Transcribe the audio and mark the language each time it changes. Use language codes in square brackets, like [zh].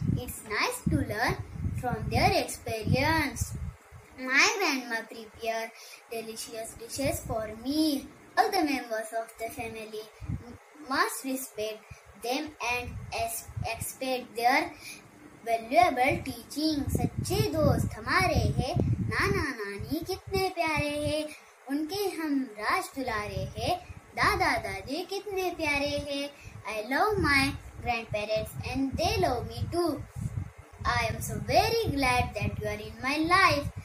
[en] It's nice to learn from their experience. My grandma prepare delicious dishes for me. All the members of the family must respect them and expect their valuable teaching. [hi] सच्चे दोस्त हमारे हैं, नाना नानी कितने प्यारे हैं, उनके हम राज दुलारे हैं, दादा दादी कितने प्यारे हैं. [en] I love my grandparents and they love me too. I am so very glad that you are in my life.